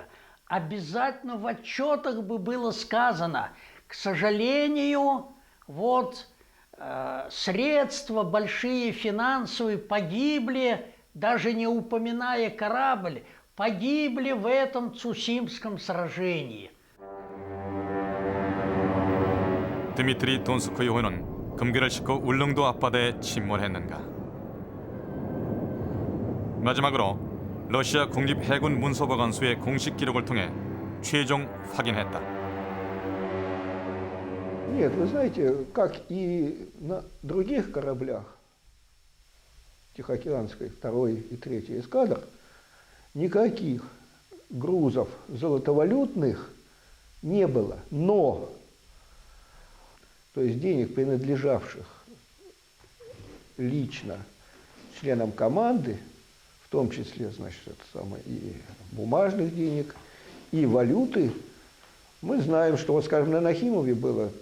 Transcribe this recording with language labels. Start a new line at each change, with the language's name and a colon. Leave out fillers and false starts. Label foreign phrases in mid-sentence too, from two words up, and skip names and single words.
Russian: Обязательно в отчетах бы было сказано, к сожалению, вот средства большие финансовые погибли, даже не упоминая корабль, погибли в этом Цусимском сражении.
Korean: 드미트리 돈스코이 호는 금괴를 싣고 울릉도 앞바다에 침몰했는가. 마지막으로 러시아 국립해군 문서보관소의 공식 기록을 통해 최종 확인했다.
Russian: Нет, вы знаете, как и на других кораблях, Тихоокеанской 2-й и 3-й эскадр, никаких грузов золотовалютных не было. Но, то есть денег, принадлежавших лично членам команды, в том числе, значит, это самое, и бумажных денег, и валюты, мы знаем, что, вот, скажем, на Нахимове было